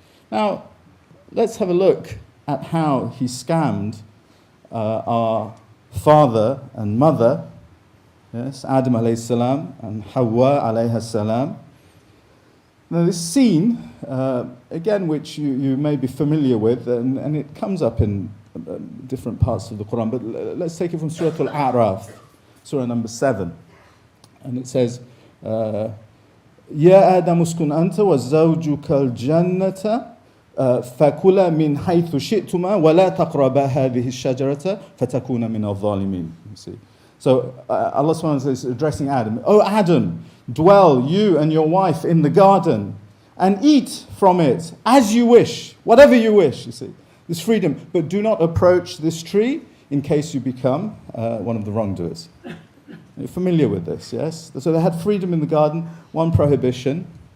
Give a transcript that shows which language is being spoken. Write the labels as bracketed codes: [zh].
[en] Now, let's have a look at how he scammed our father and mother, yes, Adam alayhi salam and Hawa alayha salam. Now this scene, again, which you may be familiar with, and it comes up in different parts of the Quran, but let's take it from Surah Al-A'raf, Surah number 7. And it says, [ar] يَا آدَمُ اسْكُنْ أَنْتَ وَزَوْجُكَ الْجَنَّةَ فَكُلَا مِنْ حَيْثُ شِئْتُمَا وَلَا تَقْرَبَا هَذِهِ الشَّجَرَةَ فَتَكُونَ مِنَ الظَّالِمِينَ. [en] You see. So Allah subhanahu wa ta'ala is addressing Adam. Oh Adam, dwell you and your wife in the garden and eat from it as you wish, whatever you wish, you see. There's freedom. But do not approach this tree in case you become one of the wrongdoers. You're familiar with this, yes? So they had freedom in the garden, one prohibition.